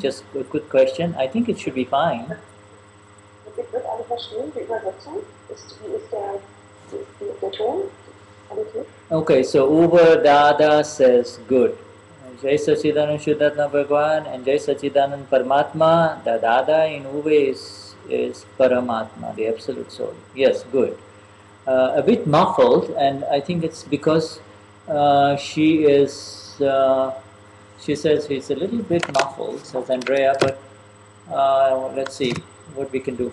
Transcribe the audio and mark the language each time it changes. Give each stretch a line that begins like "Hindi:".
English: Just a quick question. I think it should be fine.
German: Wird alle verstehen, die Übersetzung? Wie ist der Ton?
English: Okay, so Uber Dada says good. Jai Sachidanand Shuddhatma Bhagwan and Jai Sachidanand Paramatma. The Dada in Uber is Paramatma, the Absolute Soul. Yes, good. A bit muffled, and I think it's because she says it's a little bit muffled, says Andrea, but let's see what we can do.